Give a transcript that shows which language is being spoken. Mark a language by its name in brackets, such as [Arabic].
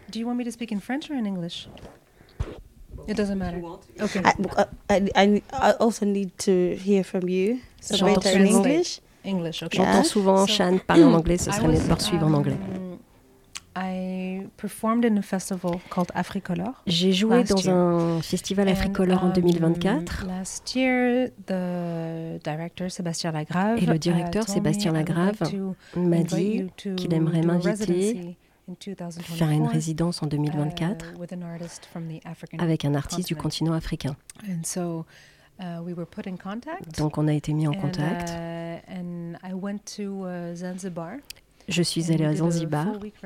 [English] Do you want me to speak in French or in English? It doesn't matter. Okay. I also need to hear from you. So better in English. English. Okay. [French] J'entends souvent Sean parler en anglais. Ce serait mieux de poursuivre en anglais. [English] I performed in a festival called Africolor. [French] J'ai joué dans un festival Africolor en 2024. [English] Last year, the director Sébastien Lagrave. [French] Et le directeur Sébastien Lagrave m'a dit qu'il aimerait m'inviter faire une résidence en 2024 avec un artiste du continent africain. [English] And so, we were put in contact. [French] Donc on a été mis en contact. [English] And I went to Zanzibar. [French] Je suis allée à Zanzibar.